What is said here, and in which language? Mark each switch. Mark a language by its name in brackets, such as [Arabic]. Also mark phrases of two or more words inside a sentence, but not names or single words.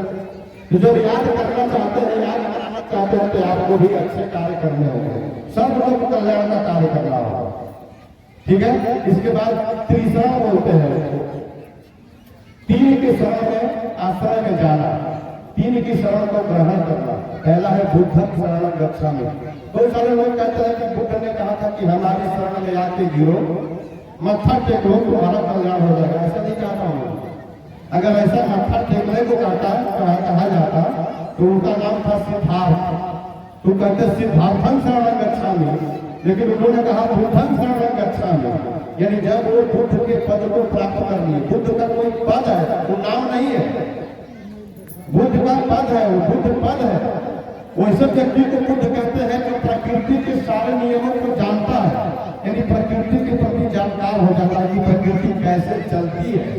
[Hindi] तो जो याद करना चाहते हैं, याद कराना चाहते हैं, तो आपको भी अच्छे कार्य करने होंगे, सब लोग कल्याण का कार्य करना होगा। ठीक है। इसके बाद तीसरा बोलते हैं, तीन के शरण में आश्रय में जाना, तीन की शरण को ग्रहण करना। पहला है [Pali] बुद्धं शरणं गच्छामि। [Hindi] बहुत सारे लोग कहते हैं कि बुद्ध ने कहा था कि हमारी शरण में आके गिरो, मत्था टेको, तुम्हारा कल्याण हो जाएगा। ऐसा नहीं चाहता हूँ। अगर ऐसा मत्था टेकने को कहा जाता तो उनका नाम था सिद्धार्थ, तो कहते [Pali] सिद्धार्थं शरणं गच्छामि, [Hindi] लेकिन उन्होंने कहा [Pali] बुद्धं शरणं गच्छामि, [Hindi] यानी जब वो बुद्ध के पद को प्राप्त कर लिए। बुद्ध का कोई पद है, वो नाम नहीं है, बुद्ध का पद है, वो बुद्ध पद है। वैसे व्यक्ति को बुद्ध कहते हैं जो प्रकृति के सारे नियमों को जानता है, यानी प्रकृति के प्रति जानकार हो जाता है कि प्रकृति कैसे चलती है।